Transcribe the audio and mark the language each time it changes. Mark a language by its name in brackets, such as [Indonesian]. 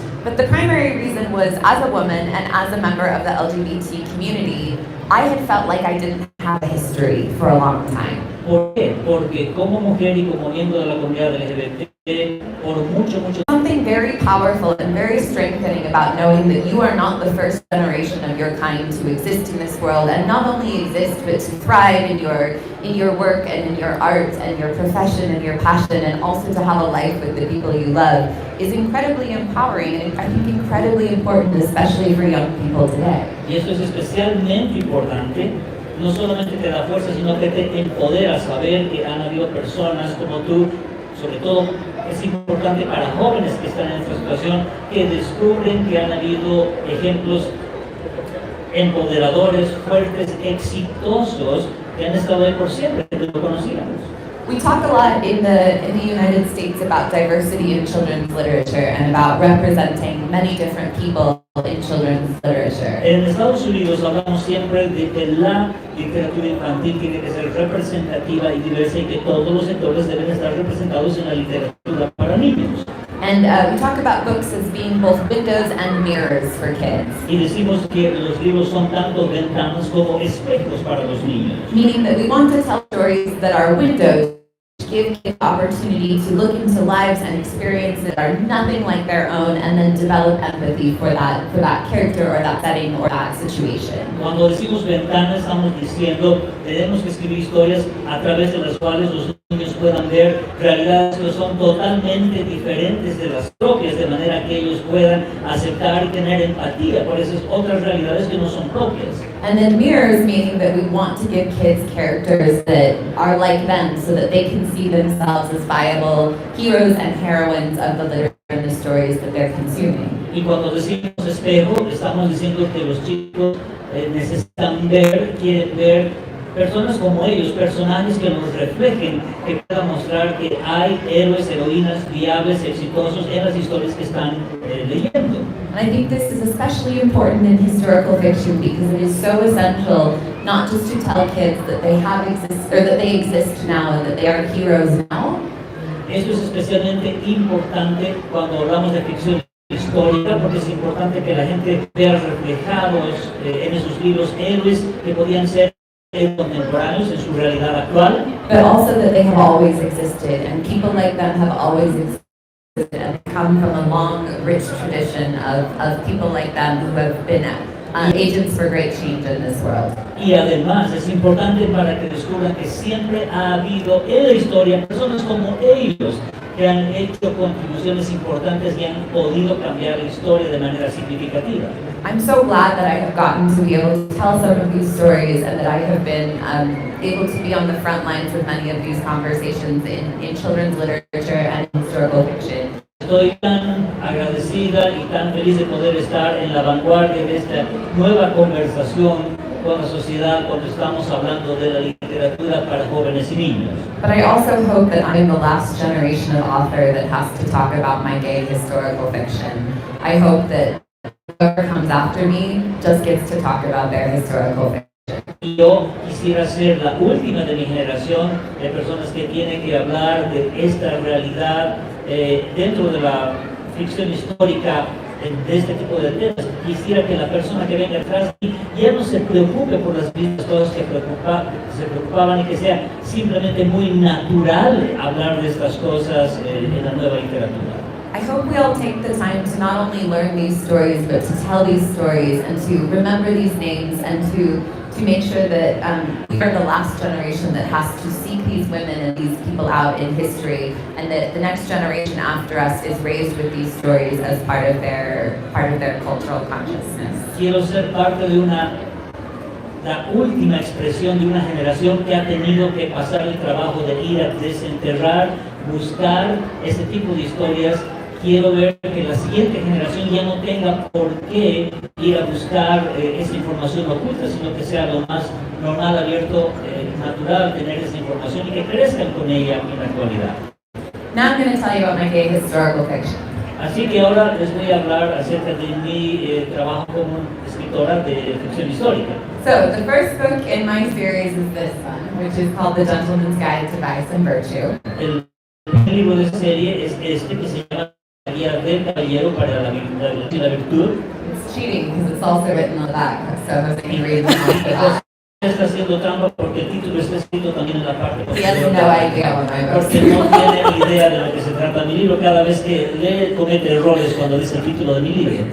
[English] But the primary reason was, as a woman and as a member of the LGBT community, I had felt like I didn't have a history for a long time. [Spanish] ¿Por qué? Porque como mujer y como miembro de la comunidad LGBT, por mucho [English] Something very powerful and very strengthening about knowing that you are not the first generation of your kind to exist in this world, and not only exist but to thrive in your work and in your art and your profession and your passion, and also to have a life with the people you love, is incredibly empowering and I think incredibly important, especially for young people today. [Spanish] Y eso es especialmente importante. No solamente te da fuerza, sino que te empodera saber que han habido personas como tú. Sobre todo es importante para jóvenes que están en esta situación, que descubren que han habido ejemplos empoderadores, fuertes, exitosos, que han estado ahí por siempre, que lo conocíamos. [English] We talk a lot in the United States about diversity in children's literature and about representing many different people in children's literature. [Spanish] En Estados Unidos hablamos siempre de que la literatura infantil tiene que ser representativa y diversa y que todos los sectores deben estar representados en la literatura para niños. [English] And we talk about books as being both windows and mirrors for kids. [Spanish] Y decimos que los libros son tanto ventanas como espejos para los niños. [English] Meaning that we want to tell stories that are windows, give kids the opportunity to look into lives and experiences that are nothing like their own, and then develop empathy for that character or that setting or that situation. [Spanish] Cuando decimos ventana, estamos diciendo tenemos que escribir historias a través de las cuales los niños puedan ver realidades que son totalmente diferentes de las propias, de manera que ellos puedan aceptar y tener empatía por esas otras realidades que no son propias. [English] And then mirrors, meaning that we want to give kids characters that are like them so that they can see themselves as viable heroes and heroines of the literature and the stories that they're consuming. [Spanish] Y cuando decimos espejo, estamos diciendo que los chicos necesitan ver, quieren ver personas como ellos, personajes que nos reflejen, que puedan mostrar que hay héroes, heroínas viables, exitosos en las historias que están leyendo. [English] And I think this is especially important in historical fiction because it is so essential not just to tell kids that they exist now and that they are heroes now. [Spanish] Esto es especialmente importante cuando hablamos de ficción histórica, porque es importante que la gente vea reflejados en esos libros héroes que podían ser contemporáneos en su realidad actual. [English] But also that they have always existed, and people like them have always existed and come from a long, rich tradition of people like them who have been agents for great change in this world. [Spanish] Y además es importante para que descubran que siempre ha habido en la historia personas como ellos que han hecho contribuciones importantes y han podido cambiar la historia de manera significativa. [English] I'm so glad that I have gotten to be able to tell some of these stories and that I have been able to be on the front lines of many of these conversations in children's literature and in historical fiction. [Spanish] Estoy tan agradecida y tan feliz de poder estar en la vanguardia de esta nueva conversación con la sociedad cuando estamos hablando de la literatura para jóvenes y niños. [English] But I also hope that I'm the last generation of author that has to talk about my gay historical fiction. I hope that whoever comes after me just gets to talk about their historical fiction. [Spanish] Yo quisiera ser la última de mi generación de personas que tienen que hablar de esta realidad dentro de la ficción histórica de este tipo de temas. Quisiera que la persona que venga atrás ya no se preocupe por las mismas cosas que se preocupaban y que sea simplemente muy natural hablar de estas cosas en la nueva literatura. [English] I hope we all take the time to not only learn these stories, but to tell these stories and to remember these names and to make sure that we are the last generation that has to seek these women and these people out in history, and that the next generation after us is raised with these stories as part of their cultural consciousness. [Spanish] Quiero ser parte de la última expresión de una generación que ha tenido que pasar el trabajo de ir a desenterrar, buscar ese tipo de historias. Quiero ver que la siguiente generación ya no tenga por qué ir a buscar esa información oculta, sino que sea lo más normal, abierto, natural tener esa información y que crezcan con ella en la actualidad. [English] Now I'm going to tell you about my gay historical fiction. [Spanish] Así que ahora les voy a hablar acerca de mi trabajo como escritora de ficción histórica. [English] So the first book in my series is this one, which is called The Gentleman's Guide to Vice and Virtue. [Spanish] El primer libro de serie es este que se llama La Guía del Caballero para la Virtud. [English] It's cheating because it's also written on the back, so Jose can read the back. [Spanish] Está haciendo trampa porque el título está escrito también en la parte [English] He has [Spanish] posterior. [English] no idea what my book [Spanish] Porque [English] is. [Spanish] no tiene idea de lo que se trata mi libro. Cada vez que lee comete errores cuando dice el título de mi libro.